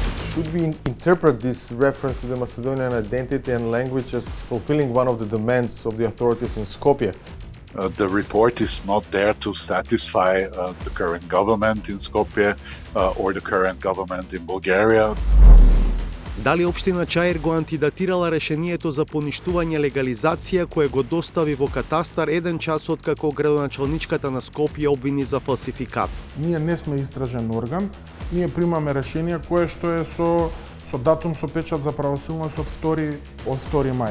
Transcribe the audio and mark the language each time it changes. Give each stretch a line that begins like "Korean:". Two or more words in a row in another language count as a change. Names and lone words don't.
English: should we interpret this reference to the Macedonian identity and language as fulfilling one of the demands of the authorities in Skopje? The report is not there to satisfy the current government in Skopje or the current government in Bulgaria.
Macedonian: Дали општина Чаир го антидатирала решението за поништување легализација кое го достави во катастар еден час откако градоначалничката на Скопје обвини за фалсификат? Ние не сме истражен орган, ние примаме решение кое што е со датум со печат за правосилност од 2 мај.